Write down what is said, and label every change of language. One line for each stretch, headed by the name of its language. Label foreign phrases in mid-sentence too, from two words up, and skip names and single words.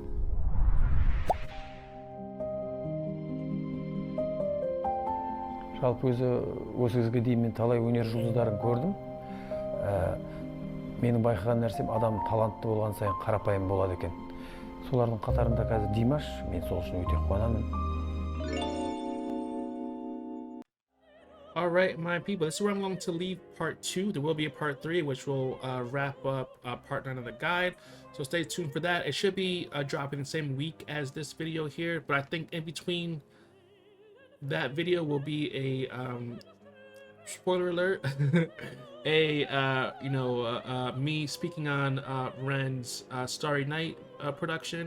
Kazakh: Жалпы осы кезге дейін мен талай өнер жұлдыздарын көрдім. Менің байқаған нәрсем, адам талантты болған сайын қарапайым болады екен. Солардың қатарында қазір Димаш, мен сол үшін өте қуанамын.
English: All right, my people, this is where I'm going to leave part 2. There will be a part 3, which will wrap up part 9 of the guide. So stay tuned for that. It should be dropping the same week as this video here, but I think in between that video will be a spoiler alert, me speaking on Ren's Starry Night production.